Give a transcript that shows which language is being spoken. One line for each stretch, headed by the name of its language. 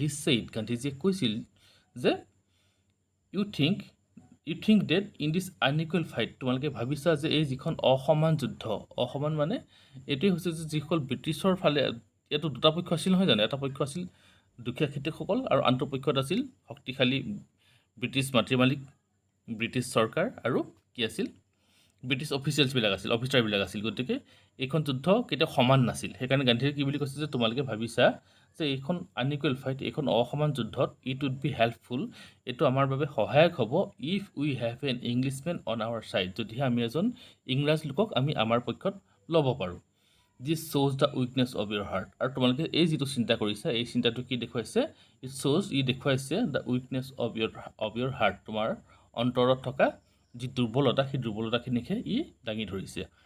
English: he said,
Assamese: গান্ধীজীয়ে কৈছিল যে
English: you think that in this unequal fight,
Assamese: তোমালোকে ভাবিছা যে এই যিখন অসমান যুদ্ধ, অসমান মানে এইটোৱে হৈছে যে যিসকল ব্ৰিটিছৰ ফালে, ইয়াতো দুটা পক্ষ আছিল নহয় জানো, এটা পক্ষ আছিল দুখীয়া খেতিয়কসকল আৰু আনটো পক্ষত আছিল শক্তিশালী ব্ৰিটিছ মাতৃ মালিক, ব্ৰিটিছ চৰকাৰ আৰু কি আছিল, ব্ৰিটিছ অফিচাৰবিলাক আছিল। গতিকে এইখন যুদ্ধ কেতিয়াও সমান নাছিল। সেইকাৰণে গান্ধীয়ে কি বুলি কৈছে যে তোমালোকে ভাবিছা যে এইখন
English: unequal fight,
Assamese: এইখন অসমান যুদ্ধত
English: it would be helpful,
Assamese: এইটো আমাৰ বাবে সহায়ক হ'ব,
English: if we have an Englishmen on our side,
Assamese: যদিহে আমি এজন ইংৰাজ লোকক আমি আমাৰ পক্ষত ল'ব পাৰোঁ।
English: this শ্ব'জ the weakness of your heart,
Assamese: আৰু তোমালোকে এই যিটো চিন্তা কৰিছা, এই চিন্তাটো কি দেখুৱাইছে, ই দেখুৱাইছে
English: the weakness of your heart,
Assamese: তোমাৰ অন্তৰত থকা যি দুৰ্বলতা, সেই দুৰ্বলতাখিনিকহে ই দাঙি ধৰিছে।